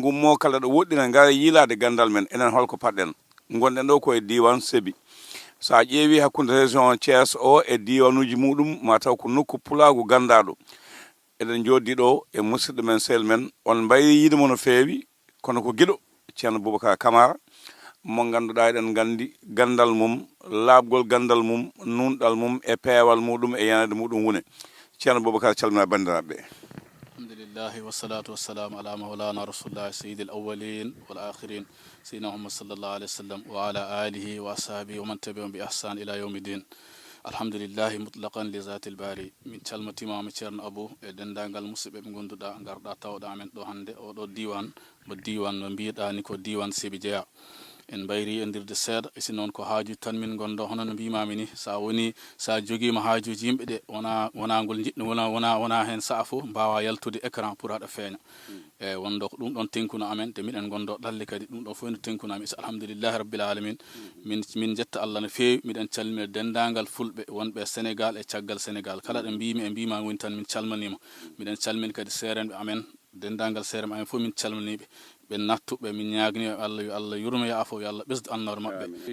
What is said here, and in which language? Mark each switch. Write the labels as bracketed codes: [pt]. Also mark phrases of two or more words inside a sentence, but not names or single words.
[ff] gummo kala ɗo woɗɗina gara yiilade gandal men enen holko paɗɗen gonɗen ɗo koye diwan Sébi sa ƴeewi hakkude région Thiès o e diwanuji muɗum ma taw ko nokku pulagu gandaɗo eɗen joddi ɗo e musidɗo men sehil men on mbayri yiidemo no feewi kono ko guiɗo ceerno Boubacar Camara mo ganduɗa eɗen gandi gandal mum laabgol gandal mum nunɗal mum e peewal muɗum e yanade muɗum wone ceerno Boubacar calmina bandiraɓe [ar] الحمد لله والصلاة والسلام على مولانا رسول الله سيد الأولين والآخرين سيدنا محمد صلى الله عليه وسلم وعلى آله وأصحابه ومن تبعهم بإحسان إلى يوم الدين الحمد لله مطلقا لذات الباري [ff] min calmatimama ceerno Abou e dendagal musidɓe ɓe gonduɗa garɗa tawɗa amen ɗo hande oɗo diwan mo diwan no mbiɗa ni ko diwan Sébi jeeya en mbayri e ndirde seeɗa e si noon ko haaju tan min gonɗo hono no mbimami ni sa joguima haajuji yimɓe ɗe wona ngol jiɗɗo wona hen saaha fof mbawa yaltude [fr] écran pour [ff] haɗa feeña e wonɗo ko ɗum ɗon tenkuno amen te miɗen gonɗo ɗalle kadi ɗum ɗon fof no tenkuno amen so [ar] الحمد لله رب العالمين [ff] min jetta Allah no feewi miɗen calmina dendagal fulɓe wonɓe Sénégal e caggal Sénégal kala ɗo mbimi e mbima woni tan min calmanima miɗen calmini kadi seerenɓe amen dendagal seerenɓe amen fof min calminiɓe ɓe nattuɓe min ñagni Allah yo Allah yurmo yaafo yo Allah ɓesdu annore mabɓe